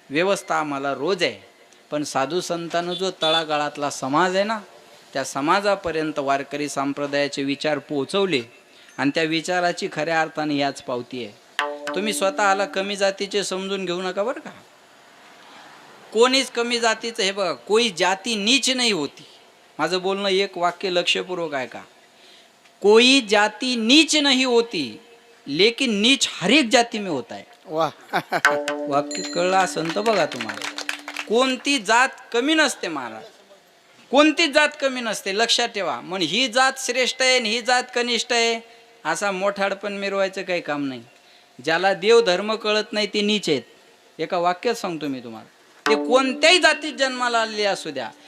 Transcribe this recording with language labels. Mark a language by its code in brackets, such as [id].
[mr] व्यवस्था आम्हाला रोज आहे, पण साधू संतांनं जो तळागाळातला समाज आहे ना, त्या समाजापर्यंत वारकरी संप्रदायाचे विचार पोहोचवले, आणि त्या विचाराची खऱ्या अर्थाने याच पावती आहे. तुम्ही स्वतःला कमी जातीचे समजून घेऊ नका बरं का. कोणीच कमी जातीचं, हे बघा, [hi] कोई जाती नीच नाही होती. [mr] माझं बोलणं एक वाक्य लक्षपूर्वक आहे का. [hi] कोई जाति नीच नहीं होती लेकिन नीच हर एक जाती में होता है. वा [mr] वाक्य कळलं असेल तर बघा तुम्हाला. कोणती जात कमी नसते महाराज, कोणतीच जात कमी नसते, लक्षात ठेवा. मग ही जात श्रेष्ठ आहे आणि ही जात कनिष्ठ आहे असा मोठाडपण मिरवायचं काही काम नाही. ज्याला देव धर्म कळत नाही ते नीच आहेत. एका वाक्यात सांगतो मी तुम्हाला, ते कोणत्याही जातीत जन्माला आलेले असू द्या.